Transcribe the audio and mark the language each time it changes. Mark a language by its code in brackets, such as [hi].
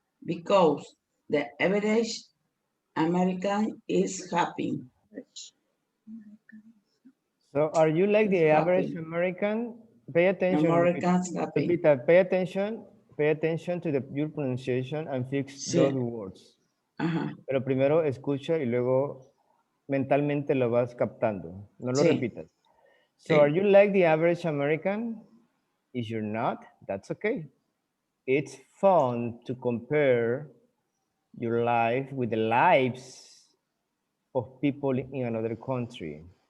[en] because the average American is happy. So are you like the average Happy. American? Pay attention, Americans happy. Lupita, pay attention to your pronunciation and fix those [es] Sí. [en] words. Ajá. [es] Pero primero escucha y luego mentalmente lo vas captando. No lo Sí. repitas. [en] So [es] Sí. [en] are you like the average American? If you're not, that's okay. It's fun to compare your life with the lives of people in another country.